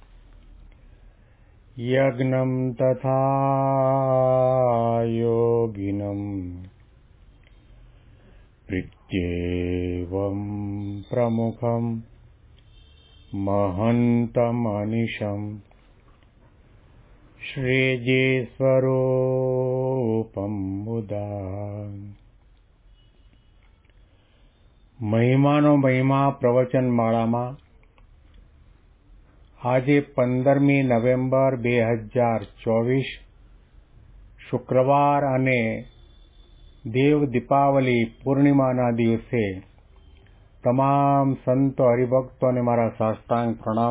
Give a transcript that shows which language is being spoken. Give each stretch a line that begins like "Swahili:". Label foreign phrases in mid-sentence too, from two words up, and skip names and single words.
Sanskrit: यज्ञं तथा योगिनं प्रीत्येवं प्रमुखं महन्तमनिशं श्रीजीस्वरूपं मुदा।
Gujarati: મહિમાનો મહિમા પ્રવચન માળામાં આજે 15મી નવેમ્બર 2024 શુક્રવાર અને દેવ દીપાવલી પૂર્ણિમાના દિવસે તમામ સંતો હરિભક્તોને મારા સાષ્ટાંગ પ્રણામ.